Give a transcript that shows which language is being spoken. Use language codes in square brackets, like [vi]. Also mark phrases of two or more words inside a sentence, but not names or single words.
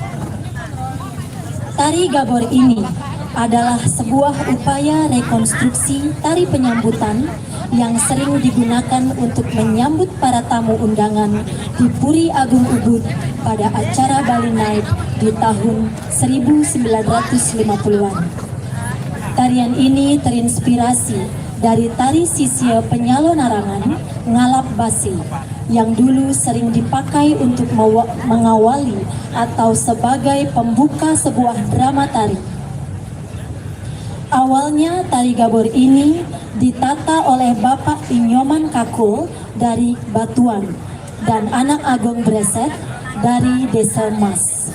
[id] Tari Gabor ini adalah sebuah upaya rekonstruksi tari penyambutan yang sering digunakan untuk menyambut para tamu undangan di Puri Agung Ubud pada acara Bali Night di tahun 1950-an. Tarian ini terinspirasi dari tari sisya penyalo narangan ngalap basi yang dulu sering dipakai untuk mengawali atau sebagai pembuka sebuah drama tari. Awalnya tari gabor ini ditata oleh Bapak Inyoman Kakul dari Batuan dan Anak Agong Breset dari Desa Mas.